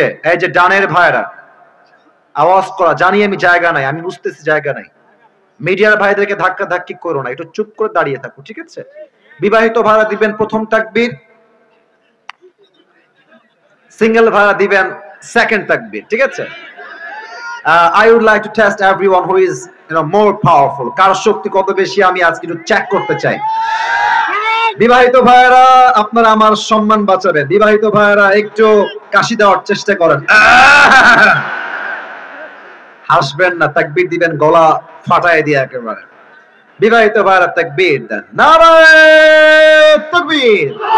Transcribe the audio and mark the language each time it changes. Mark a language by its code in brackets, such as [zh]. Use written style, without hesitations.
[bn] এই যে ডানের ভাইরা আওয়াজ করা, জানি আমি জায়গা নাই, আমি বুঝতেছি জায়গা নাই। মিডিয়ার ভাইদেরকে ধাক্কা ধাক্কি করো না, একটু চুপ করে দাঁড়িয়ে থাকো, ঠিক আছে? বিবাহিত ভাইরা দিবেন প্রথম তাকবীর, সিঙ্গেল ভাইরা দিবেন সেকেন্ড তাকবীর, ঠিক আছে? [en] I would like to test everyone who is more powerful. [bn] কার শক্তি কত বেশি আমি আজকে একটু চেক করতে চাই। বিবাহিত ভাইরা আপনারা আমার সম্মান বাঁচাবেন, বিবাহিত ভাইরা একটু কাশি দেওয়ার চেষ্টা করেন। হাসবেন না, তাকবীর দিবেন গলা ফাটায় দিয়ে একেবারে। বিবাহিত ভাইরা তাকবীর দেন, নারায়ে তাকবীর।